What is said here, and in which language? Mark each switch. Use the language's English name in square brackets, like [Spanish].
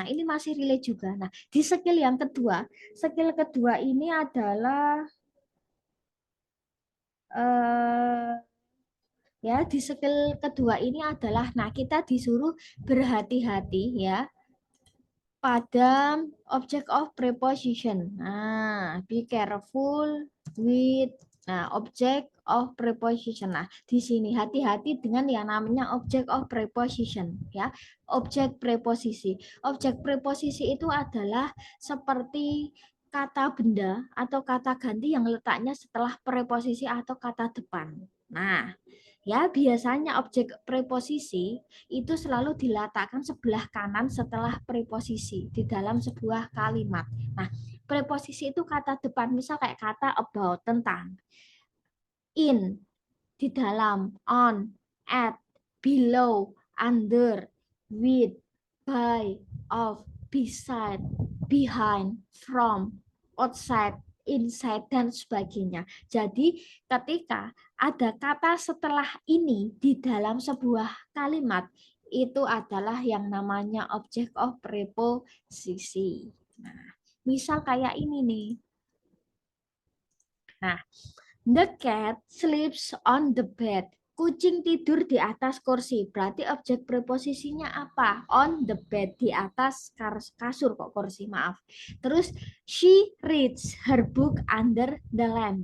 [Indonesian] Nah, ini masih relate juga. Nah, di skill kedua ini adalah eh, ya di skill kedua ini adalah nah kita disuruh berhati-hati ya pada object of preposition. [English] Nah, be careful with object of preposition. [Indonesian] Nah, di sini hati-hati dengan yang namanya object of preposition ya. Objek preposisi. Objek preposisi itu adalah seperti kata benda atau kata ganti yang letaknya setelah preposisi atau kata depan. Nah, ya biasanya objek preposisi itu selalu diletakkan sebelah kanan setelah preposisi di dalam sebuah kalimat. Nah, preposisi itu kata depan, misal kayak kata about, tentang, in, di dalam, on, at, below, under, with, by, of, beside, behind, from, outside, inside, dan sebagainya. Jadi ketika ada kata setelah ini di dalam sebuah kalimat, itu adalah yang namanya object of preposisi. Nah, misal kayak ini nih. [English] Nah, the cat sleeps on the bed. [Indonesian] Kucing tidur di atas kursi. Berarti objek preposisinya apa? On the bed, di atas kasur kok kursi, maaf. [English] Terus she reads her book under the lamp.